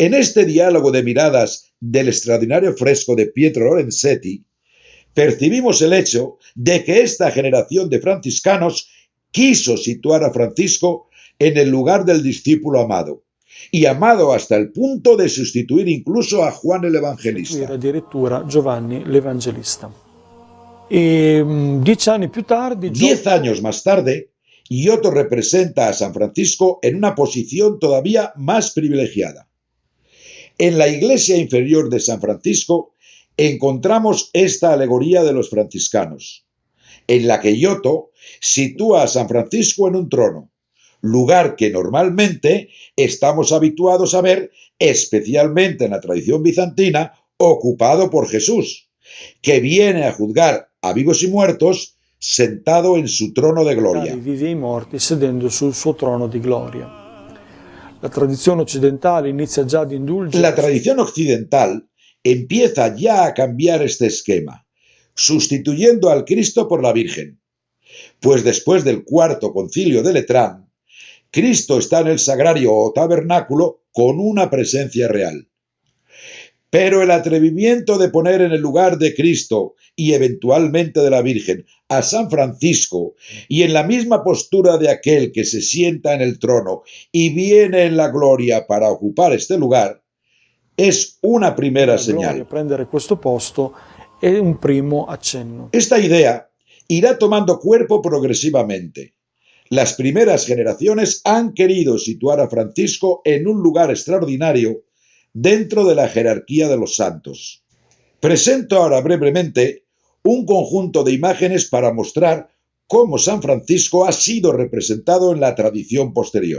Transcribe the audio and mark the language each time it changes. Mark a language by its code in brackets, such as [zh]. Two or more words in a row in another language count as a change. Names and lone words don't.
[es] En este diálogo de miradas del extraordinario fresco de Pietro Lorenzetti, percibimos el hecho de que esta generación de franciscanos quiso situar a Francisco en el lugar del discípulo amado, y amado hasta el punto de sustituir incluso a Juan el Evangelista. [it] Addirittura Giovanni l'Evangelista. E 10 anni più tardi, [es] 10 años más tarde, Giotto representa a San Francisco en una posición todavía más privilegiada. En la iglesia inferior de San Francisco encontramos esta alegoría de los franciscanos, en la que Giotto sitúa a San Francisco en un trono, lugar que normalmente estamos habituados a ver, especialmente en la tradición bizantina, ocupado por Jesús, que viene a juzgar a vivos y muertos sentado en su trono de gloria. [it] vivi e i morti sedendo sul suo trono di gloria. La tradizione occidentale inizia già ad indulgere. [es] La tradición occidental empieza ya a cambiar este esquema, sustituyendo al Cristo por la Virgen, pues después del cuarto concilio de Letrán, Cristo está en el sagrario o tabernáculo con una presencia real. Pero el atrevimiento de poner en el lugar de Cristo y eventualmente de la Virgen a San Francisco y en la misma postura de aquel que se sienta en el trono y viene en la gloria para ocupar este lugar, es una primera señal. [it] Prendere questo posto è un primo accenno. [es] Esta idea irá tomando cuerpo progresivamente. Las primeras generaciones han querido situar a Francisco en un lugar extraordinario dentro de la jerarquía de los santos. Presento ahora brevemente un conjunto de imágenes para mostrar cómo San Francisco ha sido representado en la tradición posterior.